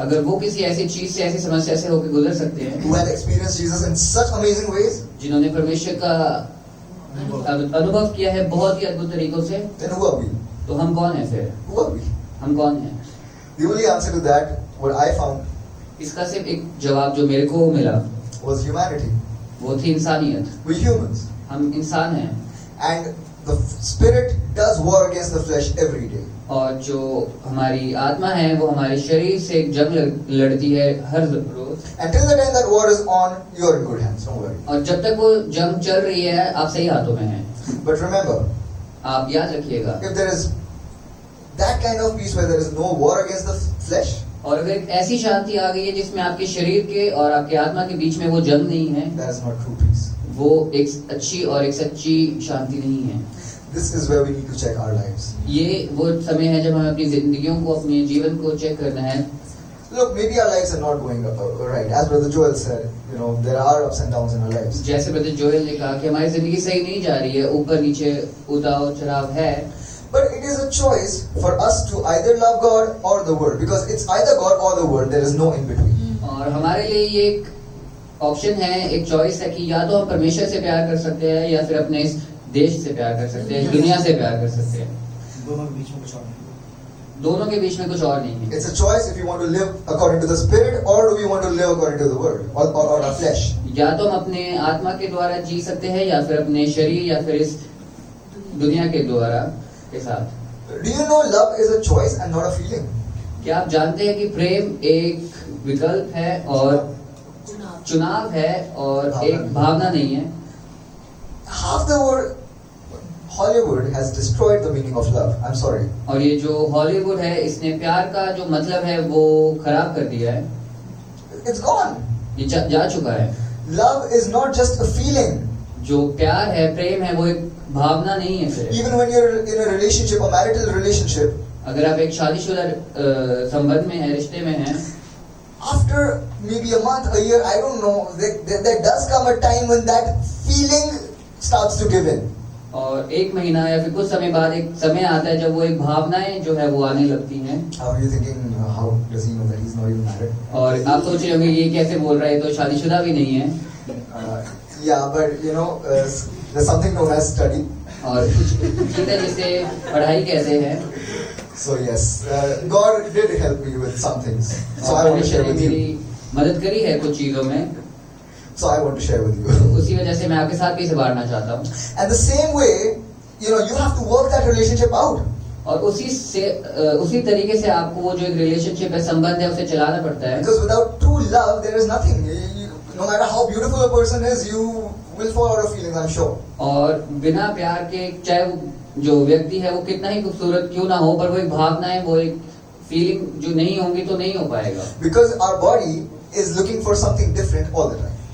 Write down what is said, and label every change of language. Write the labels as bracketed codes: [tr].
[hi] अगर वो किसी ऐसी चीज से, ऐसी समस्या से होकर गुजर सकते हैं, [en] who had experienced Jesus in such amazing ways, [hi] जिन्होंने परमेश्वर का अनुभव किया है बहुत ही अद्भुत तरीकों से, [en] then who are we? [hi] तो हम कौन है फिर? [en] Who are we? [hi] हम कौन हैं? [en] The only answer to that, what I found, [hi] इसका सिर्फ एक जवाब जो मेरे को मिला [en] was humanity. [hi] वो थी इंसानियत. [en] We humans. [hi] हम इंसान हैं. [en] And the spirit does war against the flesh every day. [hi] और जो हमारी आत्मा है वो हमारे शरीर से एक जंग लड़ती है हर रोज। [en] Until the time that war is on, you are in good hands. Don't worry. [hi] और जब तक वो जंग चल रही है आप सही हाथों में हैं। [en] But remember, [hi] आप याद रखिएगा, [en] if there is that kind of peace where there is no war against the flesh, [hi] और अगर एक ऐसी शांति आ गई है जिसमें आपके शरीर के और आपके आत्मा के बीच में वो जंग नहीं है, [en] that is not true peace. [hi] वो एक अच्छी और एक सच्ची शांति नहीं है। [en] This is where we need to check our lives. [hi] ये वो समय है जब हमें अपनी जिंदगियों को, अपने जीवन को चेक करना है। [en] Look, maybe our lives are not going right. As Brother Joel said, there are ups and downs in our lives. [hi] जैसे ब्रदर जोएल ने कहा कि हमारी जिंदगी सही नहीं जा रही है, ऊपर नीचे उतार चढ़ाव है। [en] But it is a choice for us to either love God or the world, because it's either God or the world. There is no in between. [hi] और हमारे लिए ये एक ऑप्शन है, एक चॉइस है कि या तो हम परमेश्वर से प्यार कर सकते हैं या फिर अपने इस देश से प्यार कर सकते हैं, दुनिया से प्यार कर सकते हैं। दोनों के बीच में कुछ और नहीं। दोनों के बीच में कुछ और नहीं है। [en] It's a choice if you want to live according to the spirit or do we want to live according to the world or our flesh. [hi] या तो हम अपने आत्मा के द्वारा जी सकते हैं या फिर अपने शरीर या फिर इस दुनिया के द्वारा के साथ। [en] Do you know love is a choice and not a feeling? [hi] क्या आप जानते हैं कि प्रेम एक विकल्प है और चुनाव है और एक भावना नहीं है। [en] Half the world, Hollywood has destroyed the meaning of love. I'm sorry. [hi] और ये जो हॉलीवुड है इसने प्यार का जो मतलब है वो खराब कर दिया है। [en] It's gone. [hi] ये जा चुका है। [en] Love is not just a feeling. [hi] जो प्यार है, प्रेम है, वो एक भावना नहीं है सिर्फ। [en] Even when you're in a relationship, a marital relationship, [hi] अगर आप एक शादीशुदा संबंध में हैं, रिश्ते में हैं, [en] after maybe a month, a year, I don't know, there does come a time when that feeling starts to give in. [hi] और एक महीना या फिर कुछ समय बाद एक समय आता है जब वो एक भावनाएं जो है वो आने लगती हैं। [en] How are you thinking? How does he know that he's not even married? [hi] और आप सोच रहे होंगे ये कैसे बोल रहा है, तो शादीशुदा भी नहीं है। [en] Yeah, but there's something known as study. [hi] और कुछ चीज़ है जिसे पढ़ाई कहते हैं। [en] So yes, God did help me with some things. So I want to share with [hi] मेरी [en] you. [hi] मदद करी है कुछ चीजों में, [en] So I want to share with you. [hi] उसी वजह से मैं आपके साथ भी इसे बांटना चाहता हूँ। [en] And the same way, you have to work that relationship out. [hi] और उसी तरीके से आपको वो जो एक रिलेशनशिप है, संबंध है, उसे चलाना पड़ता है। [en] Because without true love, there is nothing. No matter how beautiful a person is, you will fall out of feelings, I'm sure. [hi] और बिना प्यार के चाहे वो जो व्यक्ति है वो कितना ही खूबसूरत क्यों ना हो, पर वो एक भावना है, वो एक फीलिंग जो नहीं होंगी तो नहीं हो पाएगा। [en] Because our body is looking for something different all the time.